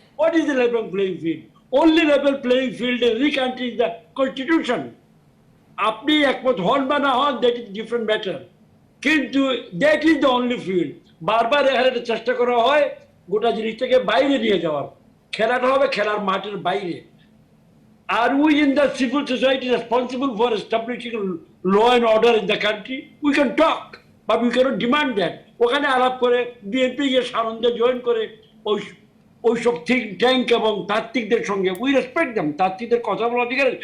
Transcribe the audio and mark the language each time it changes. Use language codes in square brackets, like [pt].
[en] What is the level playing field? Only level playing field in any country is the constitution. [bn] আপনি একমত হন বা না হন, [en] That is different matter, কিন্তু that is the only field. [bn] বারবার এখানে চেষ্টা করা হয় গোটা জিনিসটাকে বাইরে নিয়ে যাওয়ার। খেলাটা হবে খেলার মাঠের বাইরে। [en] Are we in the civil society responsible for establishing law and order in the country? We can talk, but we cannot demand that. [bn] ওখানে আলাপ করে বিএনপি গিয়ে সানন্দে জয়েন করে ওইসব থিঙ্ক ট্যাঙ্ক এবং তাত্ত্বিকদের সঙ্গে, [en] we respect them, [bn] তাত্ত্বিকদের কথা বলার অধিকার।